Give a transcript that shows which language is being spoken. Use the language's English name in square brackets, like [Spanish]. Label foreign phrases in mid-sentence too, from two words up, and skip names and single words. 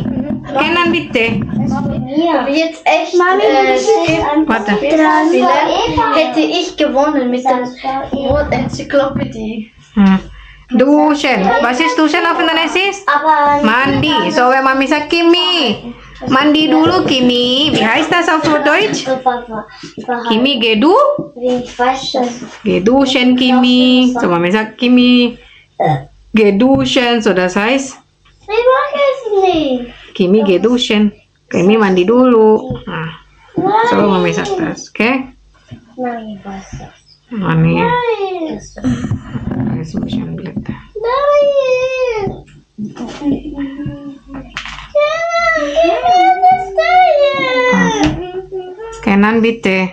[German] Kenan bitte. Aber jetzt echt, Warte. hätte ich gewonnen mit der Wort-Enzyklopädie. Duschen. Was ist duschen auf Indonesisch? Aber Mandi. So, wenn Mami sagt Kimi. [Indonesian] Mandi dulu, [German] Kimi. Wie heißt das auf Deutsch? Kimi, geh du? ich weiß das. Geh duschen, Kimi. So, Mami sagt Kimi. Geh duschen. So, das heißt, Ich mag es nicht. Kimi, geh duschen. [Indonesian] Kimi mandi dulu. [German] Nah, so, Mami sagt das, okay? Nein, ich weiß das. Mami. Nein. Jetzt ein bisschen Blätter. Nein. Kenan, bitte.